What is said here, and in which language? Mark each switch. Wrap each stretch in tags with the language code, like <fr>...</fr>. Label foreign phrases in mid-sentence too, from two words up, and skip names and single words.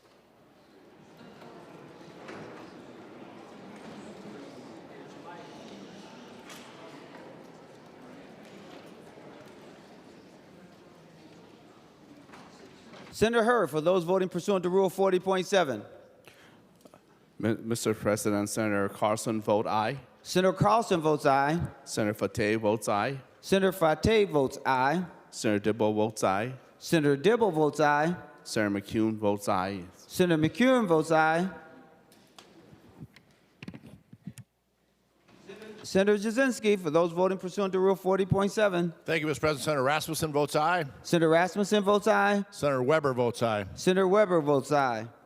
<en>Senator Hurd, for those voting pursuant to Rule 40.7. Mr. President, Senator Carlson vote aye. Senator Carlson votes aye. Senator Fateh votes aye. Senator Fateh votes aye. Senator Dibble votes aye. Senator Dibble votes aye. Senator McCune votes aye. Senator McCune votes aye. Senator Jasinski, for those voting pursuant to Rule 40.7. Thank you, Mr. President. Senator Rasmussen votes aye. Senator Rasmussen votes aye. Senator Weber votes aye. Senator Weber votes aye.</en>